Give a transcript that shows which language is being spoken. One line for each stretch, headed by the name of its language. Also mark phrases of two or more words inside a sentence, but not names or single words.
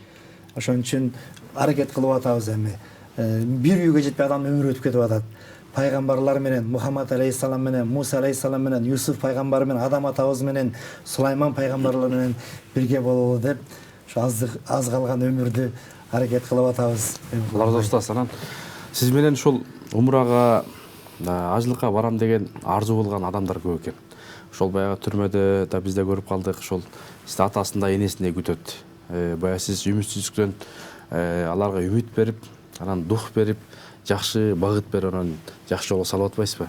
Kyrgyz: Ошон үчүн аракет кылып атабыз эми. Бир үйгө жетпей адамдын өмүрү өтүп кетип атат. Пайгамбарлар менен, Мухаммад алейхиссалам менен, Муса алейхиссалам менен, Юсуф пайгамбар менен, Адам атабыз менен, Сулайман пайгамбарлар менен бирге бололу деп, ошо аз калган өмүрдү аракет кылып атабыз.
Turkish: Allah razı olsun.
Kyrgyz: Анан сиз менен ушул умрага, ажылыкка барам деген арзу болгон адамдар көп экен. Ошол баягы түрмөдө да бизде көрүп калдык, ошол сизди атасындай энесиндей күтөт. Баягы сиз үмүтсүздүктөн аларга үмүт берип, анан дух берип, жакшы багыт берип, анан жакшы жолго салып атпайсызбы?